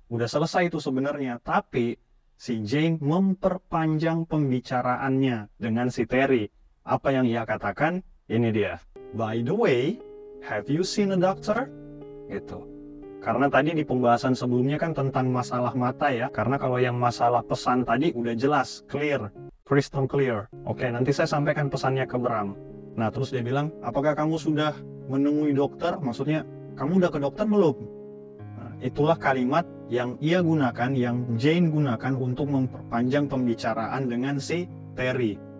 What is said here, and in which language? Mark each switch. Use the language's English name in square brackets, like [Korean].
[Indonesian] Udah selesai itu sebenarnya, tapi si Jane memperpanjang pembicaraannya dengan si Terry. Apa yang ia katakan? Ini dia. [English] By the way, have you seen a doctor? [Indonesian] Gitu. Karena tadi di pembahasan sebelumnya kan tentang masalah mata ya. Karena kalau yang masalah pesan tadi udah jelas, [English] clear, crystal clear. [Indonesian] Oke, nanti saya sampaikan pesannya ke Bram. Nah, terus dia bilang, apakah kamu sudah menemui dokter? Maksudnya, kamu udah ke dokter belum? Nah, itulah kalimat yang ia gunakan, yang Jane gunakan untuk memperpanjang pembicaraan dengan si Terry.